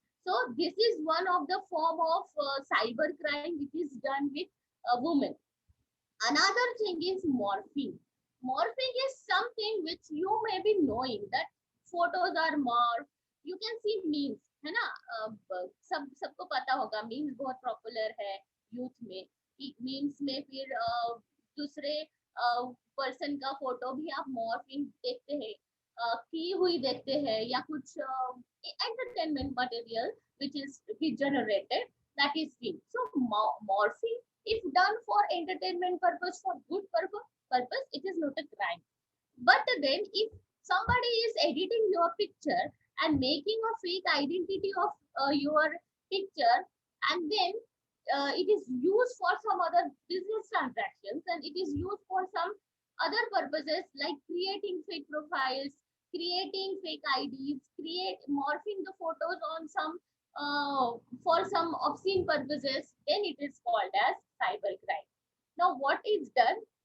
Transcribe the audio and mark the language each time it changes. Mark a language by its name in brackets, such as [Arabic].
[English] So this is one of the form of cyber crime which is done with a woman. Another thing is morphing. Morphing is something which you may be knowing that photos are morphed. You can see memes, है ना? [Hindi] सबको पता होगा memes बहुत popular है youth में. Memes में फिर दूसरे पर्सन का फोटो भी आप मॉर्फिंग देखते हैं, की हुई देखते हैं, या कुछ entertainment material [English] which is generated, that is seen. So morphing, if done for entertainment purpose, for good purpose, it is not a crime. But then if somebody is editing your picture and making a fake identity of your picture, and then it is used for some other business transactions, and it is used for some other purposes like creating fake profiles, creating fake IDs, morphing the photos on some for some obscene purposes, then it is called as cybercrime. Now, what is done?